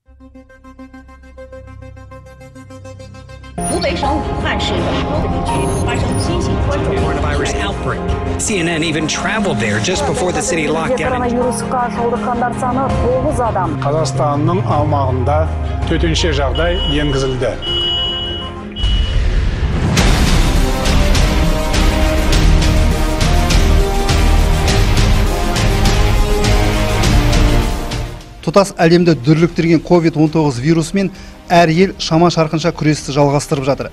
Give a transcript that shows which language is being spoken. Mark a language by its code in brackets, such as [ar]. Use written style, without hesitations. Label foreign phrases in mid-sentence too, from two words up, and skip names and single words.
[en] Coronavirus outbreak. CNN even traveled there just before the city locked down. [kk] Қазақстанның аумағында төтенше жағдай енгізілді. Тұтас әлемді дүрліктірген COVID-19 вирусымен әр ел шама-шарқынша күресті жалғастырып жатыр.